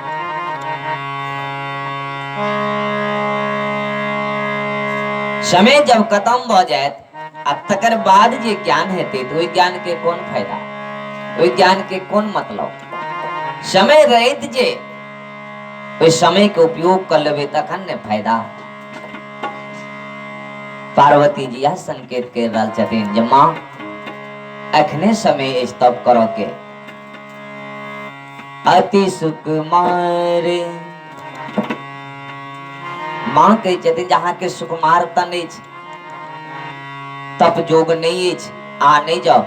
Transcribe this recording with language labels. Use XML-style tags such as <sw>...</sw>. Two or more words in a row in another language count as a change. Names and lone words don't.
<mai>समय जब खत्म हो जाए तकर बाद जे ज्ञान हेते तो ज्ञान के कौन फायदा, वही ज्ञान के कौन मतलब? समय रहत जे वही समय के उपयोग कर लेबे तखन ने फायदा। पार्वती जी यह संकेत कर रहल छथिन जे माँ अखने समय तप करो के। अति सुकुमार माँ कहे छथिन जहाँ के सुकुमारता नहीं छै, तप जोग नहीं है, आ नहीं जाओ।</mai>